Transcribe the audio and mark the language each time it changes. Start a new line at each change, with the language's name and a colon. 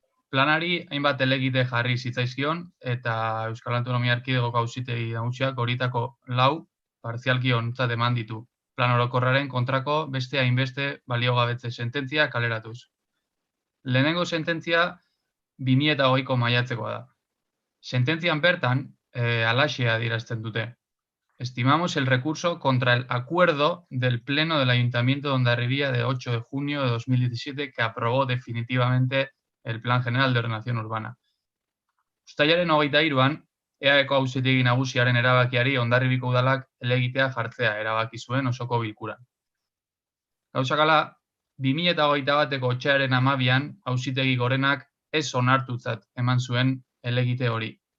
Basque: Planari hainbat helegite jarri zitzaizkion eta Euskal Autonomia Erkidegoko Auzitegi Nagusiak horietako 4 partzialki ontzat eman ditu. Plan orokorraren kontrako beste hainbeste baliogabetze sententzia kaleratuz. Lehenengo sententzia 2020ko maiatzekoa da. Sententzian bertan, alaxe adierazten dute.
Spanish: Estimamos el recurso contra el acuerdo del Pleno del Ayuntamiento de Hondarribia de 8 de junio de 2017 que aprobó definitivamente el Plan General de Ordenación Urbana.
Basque: Uztailaren 23an, EAeko Auzitegi Nagusiaren erabakiari Hondarribiko udalak helegitea jartzea erabaki zuen osoko bilkuran. Gauzak hala, 2021ko otsailaren 12an Auzitegi Gorenak ez onartutzat eman zuen helegite hori.